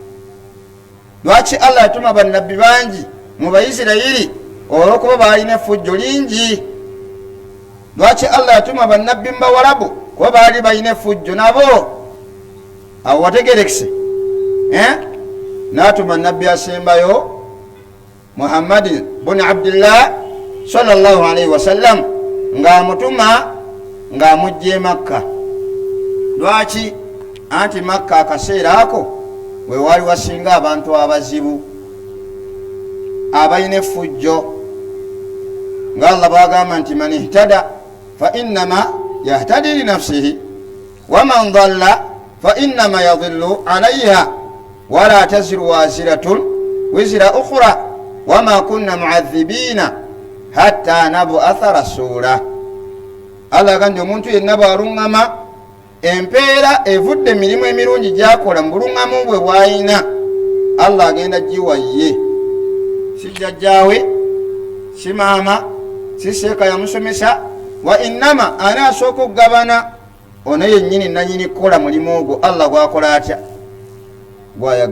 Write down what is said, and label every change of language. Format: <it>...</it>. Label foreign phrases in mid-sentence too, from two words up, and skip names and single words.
<lg>lwaki Allah yatuma bannabbi bangi mu Baisirayiri? olwokuba balina effujjo lingi. lwaki Allah yatuma bannabbi mbawarabu? kuba baali balina effujjo nabo. awo wategerekese n'atuma nabbi asembayo Muhammad bin Abdullah</lg> <ar>صلى الله عليه وسلم</ar> <lg>ng'amutuma ng'amujja Makka. lwaki? anti Makka akaseera ako we wali wasinga abantu abazibu abalina effujjo, nga Allah bwagamba nti</lg> <ar>من اهتدى فإنما يهتدي لنفسه ومن ضل فإنما يضل عليها ولا تزر وازرة وزر أخرى وما كنا معذبين حتى نبعث رسولا.</ar> <lg>Allah agambye omuntu yenna bw'aluŋŋama empeera evudde emirimu emirungi gyakola mu buluŋŋamu bwe bw'ayina, Allah agenda giwa ye, si jjajjaawe, si maama, si seeka yamusomesa.</lg> <ar>وإنما</ar> <lg>anaasooka okugabana ono yennyini nanyini kukola mulimu ogwo Allah gwakola atya gwayaga.</lg>